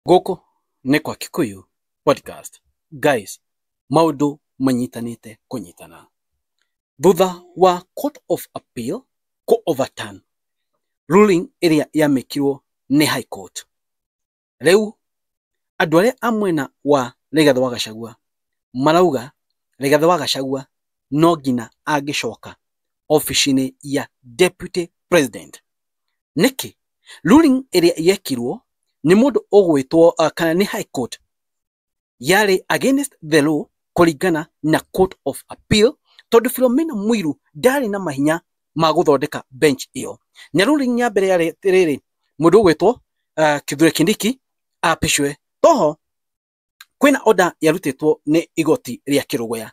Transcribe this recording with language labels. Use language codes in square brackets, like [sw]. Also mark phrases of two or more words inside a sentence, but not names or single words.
[ki] Goko nĩ kwa Kikuyu podcast. Guys, maundu manyitanĩte kũnyitana. Thutha wa [en] Court of Appeal overturn ruling [ki] ĩrĩa yamĩkirwo nĩ High Court. Rĩu andũ arĩa a mwena wa Rigathĩ wa Gachagua marauga Rigathĩ wa Gachagua no nginya angĩcoka ofici-inĩ ya Deputy President. Nĩkĩ ruling ĩrĩa yekirwo nĩ mũndũ ũgwĩtwo kana nĩ High Court yarĩ [en] against the law [ki] kũringana na Court of Appeal, tondũ Philomena Mwilu ndarĩ na mahinya ma gũthondeka bench ĩyo. Na ruling ya mbere yarĩ rĩrĩ, mũndũ ũgwĩtwo Kithure Kindiki apishwe. Toho kwĩna order yarutĩtwo nĩ igoti rĩa Kĩrũgũya.